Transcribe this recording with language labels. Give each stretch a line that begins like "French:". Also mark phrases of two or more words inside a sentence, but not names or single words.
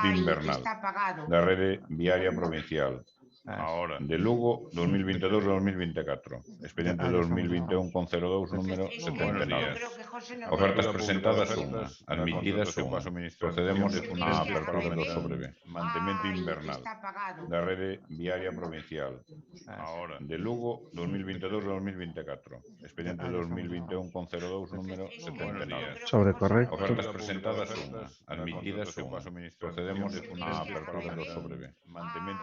Galician: Ay, invernal
Spanish: está apagado.
Galician: da rede viaria provincial.
Spanish: Ahora.
Galician: De Lugo, 2022-2024. Expediente
Spanish: Ya estamos,
Galician: 2021-02, número
Spanish: Es que yo
Galician: 79.
Spanish: creo que José no Ofertas me... presentadas una, admitidas una.
Galician: Procedemos
Spanish: ¿Qué
Galician: a
Spanish: quieres que haga,
Galician: apertura do
Spanish: Pepe?
Galician: sobre mantemento Ay, invernal
Spanish: está apagado.
Galician: da rede viaria provincial. De Lugo, 2022-2024. Expediente 2021-02, número 79. Sobre correcto.
Spanish: Ofertas presentadas una, admitidas una.
Galician: Procedemos a apertura do sobre mantemento